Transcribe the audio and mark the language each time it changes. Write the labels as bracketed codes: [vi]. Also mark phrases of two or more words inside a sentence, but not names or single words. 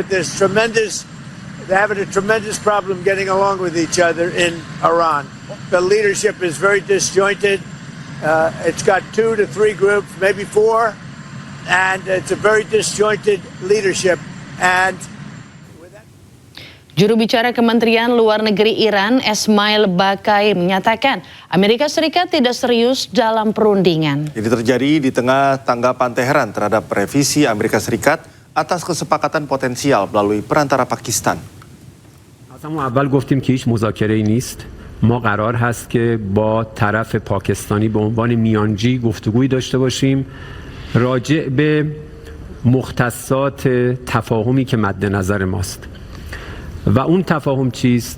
[en] They're having a tremendous problem getting along with each other in Iran. The leadership is very disjointed. It's got 2 to 3 groups, maybe 4, and it's a very disjointed leadership. And [id] Juru bicara Kementerian Luar Negeri Iran, Esmail Bakai, menyatakan Amerika Serikat tidak serius dalam perundingan. Ini terjadi di tengah tanggapan Teheran terhadap revisi Amerika Serikat atas kesepakatan potensial melalui perantara Pakistan. [fa] از همون اول گفتیم که هیچ مذاکره‌ای نیست. ما قرار هست که با طرف پاکستانی به عنوان میانجی گفتگویی داشته باشیم راجع به مختصات تفاهمی که مد نظر ماست. و اون تفاهم چیست؟